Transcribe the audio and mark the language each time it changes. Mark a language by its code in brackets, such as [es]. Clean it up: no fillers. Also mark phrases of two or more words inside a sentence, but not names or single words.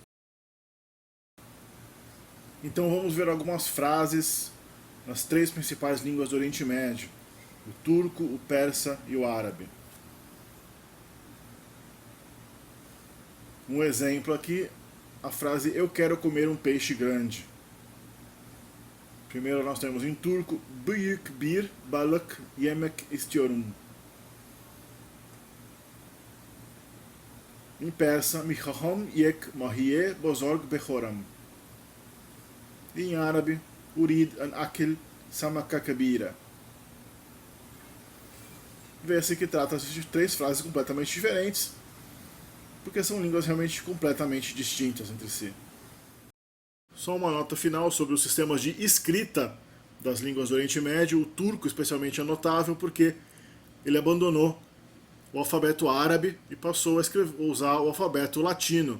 [pt] Então vamos ver algumas frases nas três principais línguas do Oriente Médio: o turco, o persa e o árabe. Um exemplo aqui, a frase "eu quero comer um peixe grande". Primeiro nós temos em turco [tr] "büyük bir balık yemek istiyorum". [pt] Em persa [fa] "می‌خواهم یک ماهی بزرگ بخورم". [pt] E em árabe [ar] "أريد أن آكل سمكة كبيرة". [pt] Vê-se que trata-se de três frases completamente diferentes, porque são línguas realmente completamente distintas entre si. Só uma nota final sobre os sistemas de escrita das línguas do Oriente Médio. O turco especialmente é notável porque ele abandonou o alfabeto árabe e passou a usar o alfabeto latino.